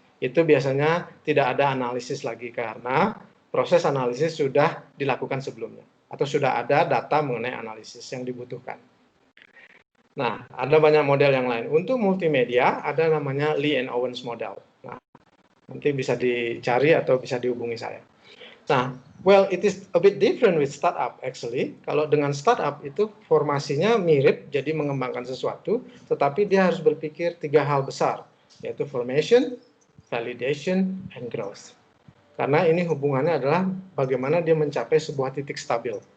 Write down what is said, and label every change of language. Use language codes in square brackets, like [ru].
[id] Itu biasanya tidak ada analisis lagi karena proses analisis sudah dilakukan sebelumnya atau sudah ada data mengenai analisis yang dibutuhkan. Nah, ada banyak model yang lain. Untuk multimedia ada namanya Lee and Owens model. Nah, nanti bisa dicari atau bisa dihubungi saya. [en] Nah, well, it is a bit different with startup actually. [id] Kalau dengan startup itu formasinya mirip, jadi mengembangkan sesuatu, tetapi dia harus berpikir 3 hal besar, yaitu [en] formation, validation, and growth. [id] Karena ini hubungannya adalah bagaimana dia mencapai sebuah titik stabil.